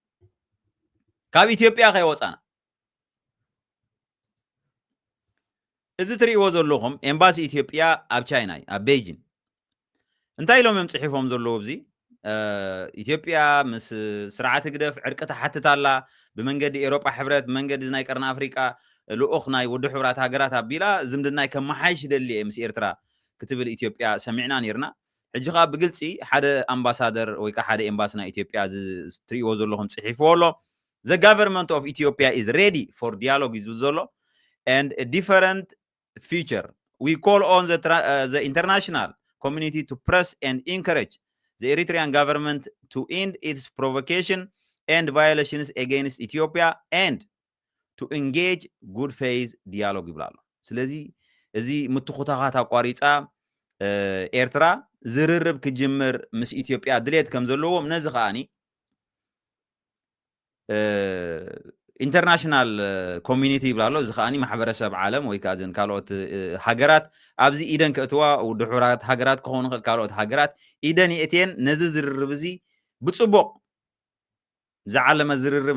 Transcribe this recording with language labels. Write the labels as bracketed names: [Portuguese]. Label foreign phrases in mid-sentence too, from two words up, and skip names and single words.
[Tigrinya] ካብ ኢትዮጵያ ከይወፃና እዚ ትሪእዎ ዘለኹም ኤምባሲ ኢትዮጵያ ኣብ ቻይና እዩ ኣብ ቤጂን እንታይ ኢሎም እዮም ፅሒፎም ዘለዉ እዚ ኢትዮጵያ ምስ ስርዓት ግደፍ ዕርቂ ተሓትት ኣላ ብመንገዲ ኤሮጳ ሕብረት ብመንገዲ ናይ ቀርኒ ኣፍሪቃ ልኡኽ ናይ ውድብ ሕብራት ሃገራት ኣቢላ ዝምድናይ ከመሓይሽ ይደሊ እየ ምስ ኤርትራ ክትብል ኢትዮጵያ ሰሚዕና ነርና ሕጂ ኸ ብግልፂ ሓደ ኣምባሳደር ወይ ከዓ ሓደ ኤምባሲ ናይ ኢትዮጵያ ትሪእዎ ዘለኹም ፅሒፍዎ ኣሎ [English] the government of Ethiopia is ready for dialogue is ዘሎ and a different future we call on the international community to press and encourage the Eritrean government to end its provocation and violations against Ethiopia and to engage good faith dialogue [Tigrinya] ይብላሉ ስለዚ እዚ ምትኹታኻት ኣቋሪፃ ኤርትራ ዝርርብ ክጅምር ምስ ኢትዮጵያ ድሌት ከም ዘለዎም ነዚ ከኣኒ [English] international community [Tigrinya] ይብላሎ እዚ ከኣኒ ማሕበረሰብ ዓለም ወይ ከዓ ዘን ካልኦት ሃገራት ኣብዚ ኢደን ክእትዋ ውድብ ሕብራት ሃገራት ክኾኑ ካልኦት ሃገራት ኢደን ይእትየን ነዚ ዝርርብ እዚ ብፅቡቕ ዝዓለመ ዝርርብ